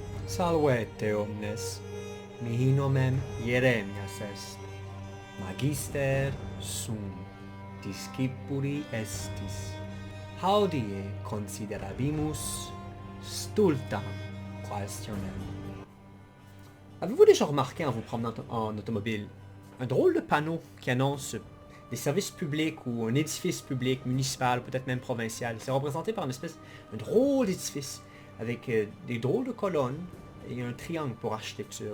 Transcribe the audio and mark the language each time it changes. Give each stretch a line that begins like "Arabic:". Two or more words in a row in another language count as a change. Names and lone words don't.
Latin: Salvete omnes, mihi nomen Jeremias est, magister sum discipuli estis, haudie considerabimus stultam questionem.
French: Avez-vous déjà remarqué en vous promenant en automobile un drôle de panneau qui annonce des services publics ou un édifice public, municipal, peut-être même provincial? C'est représenté par un drôle d'édifice avec des drôles de colonnes et un triangle pour architecture.